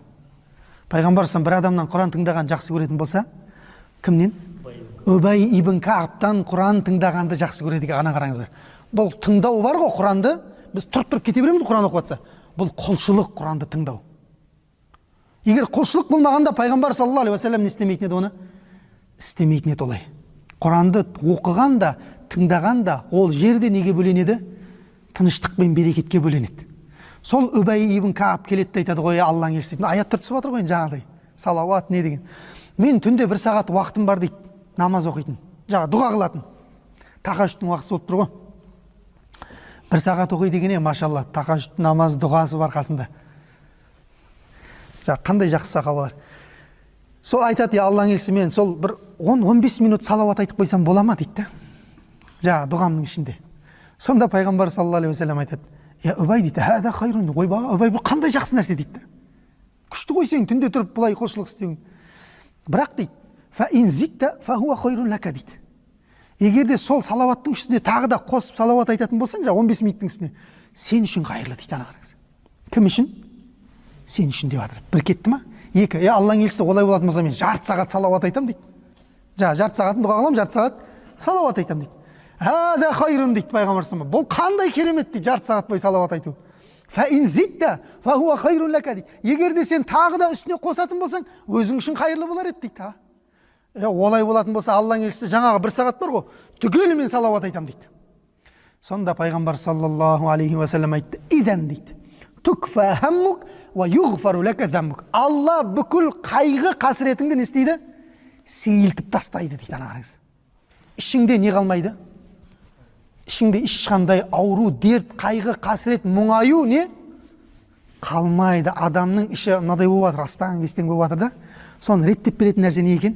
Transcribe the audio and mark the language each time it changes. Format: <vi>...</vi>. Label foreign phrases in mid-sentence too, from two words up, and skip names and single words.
<kk>Пайғамбар сам бір адамнан Құран тыңдаған жақсы көретін болса, кімнен? Үбәй ибн Каабтан Құран тыңдағанды жақсы көреді екен, ана қараңыздар. Бұл тыңдау бар ғой Құранды, біз тұрып кете береміз Құран оқып жатса. Бұл құлшылық Құранды тыңдау. Егер құлшылық болмағанда пайғамбар</kk> <ar>صلى الله عليه وسلم</ar> <kk>не істемейтін еді оны? Істемейтін еді олай. Құранды оқығанда, тыңдағанда ол жерде неге бөленеді? Тыныштық пен берекетке бөленеді. Сол Үбәй ибн Кааб келеді айтады ғой, Алланың елшісі. Аяттар түсіп жатыр ғой жаңағыдай. Салауат не деген. Мен түнде 1 сағат уақытым бар дейді. Намаз оқитын. Жаңа дұға қылатын. Тахажжудтың уақыты болып тұр ғой. 1 сағат оқиды дегене, машалла, тахажжуд намаз дұғасы бар қасында. Қандай жақсы сахабалар. Сол айтады, Алланың елшісі, мен сол бір 10-15 минут салауат айтып қойсам бола ма дейді. Жаңа дұғамның ішінде. Сонда пайғамбар</kk> <ar>صلى الله عليه وسلم</ar> <kk>айтады, Үбәй дейді,</kk> <ar>هذا خير,</ar> <kk>ойба, Үбәй, бұл қандай жақсы нәрсе дейді. Күшті ғой сен түнде тұрып бұлай құлшылық істеуің. Бірақ дейді,</kk> <ar>فإن زدت فهو خير لك дейді.</ar> <kk>Егер де сол салауаттың үстіне тағы да қосып салауат айтатын болсаң, 15 минуттың үстіне, сен үшін қайырлы дейді, ана қараңыз. Кім үшін? Сен үшін деп жатыр. Бір кетті ма? Екі. Алланың елшісі олай болатын болса, мен жарты сағат салауат айтам дейді. Жарты сағатын дұға қыламын, жарты сағат салауат айтам дейді.</kk> <ar>هذا خير</ar> <kk>дейді пайғамбар</kk> <ar>صلى الله عليه وسلم.</ar> <kk>Бұл қандай керемет дейді, жарты сағат бойы салауат айту.</kk> <ar>فإن زدت فهو خير لك дейді.</ar> <kk>Егер де сен тағы да үстіне қосатын болсаң, өзің үшін қайырлы болар еді дейді. Олай болатын болса, Алланың елшісі жаңағы 1 сағат бар ғой, түгелімен салауат айтам дейді. Сонда пайғамбар</kk> <ar>صلى الله عليه وسلم</ar> <kk>айтты, идан дейді.</kk> <ar>تكفى همك ويغفر لك ذنبك.</ar> <kk>Алла бүкіл қайғы қасіретіңді не істейді? Сейілтіп тастайды дейді, ана қараңыз. Ішіңде не қалмайды? Ішіңде ешқандай ауру, дерт, қайғы, қасірет, мұңаю не қалмайды. Адамның іші мынадай болып жатыр, астан кестен болып жатыр да. Соны реттеп беретін нәрсе не екен?</kk>